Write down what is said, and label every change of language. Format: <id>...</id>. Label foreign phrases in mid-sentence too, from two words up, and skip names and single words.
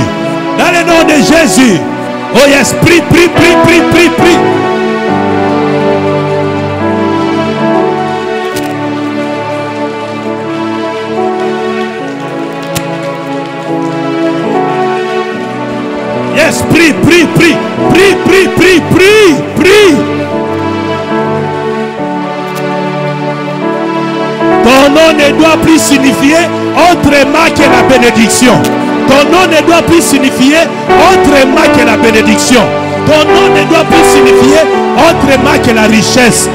<fr>Dans le nom de Jésus.</fr> <en>Oh yes,</en> <fr>prie, prie, prie, prie, prie, prie. Yes, prie, prie, prie, prie, prie, prie, prie, prie. Ton nom ne doit plus signifier autrement que la bénédiction. Ton nom ne doit plus signifier autrement que la bénédiction. Ton nom ne doit plus signifier autrement que la richesse.</fr>